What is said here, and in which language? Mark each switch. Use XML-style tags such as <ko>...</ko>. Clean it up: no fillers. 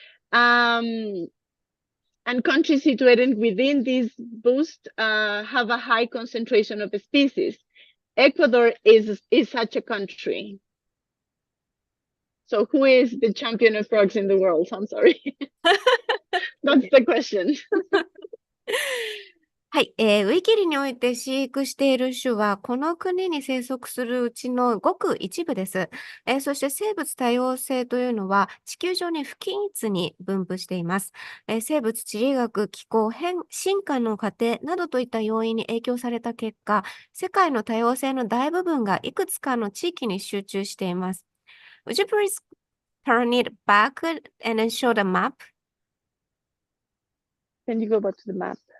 <en>And countries situated within this boost have a high concentration of species. Ecuador is such a country. So who is the champion of frogs in the world? I'm sorry. That's the question.</en> <ja>はい、ウィキリにおいて飼育している種は、この国に生息するうちのごく一部です。そして生物多様性というのは、地球上に不均一に分布しています。生物地理学、気候、進化の過程などといった要因に影響された結果、世界の多様性の大部分がいくつかの地域に集中しています。</ja> <en>Would you please turn it back and then show the map? Can you go back to the map?</en>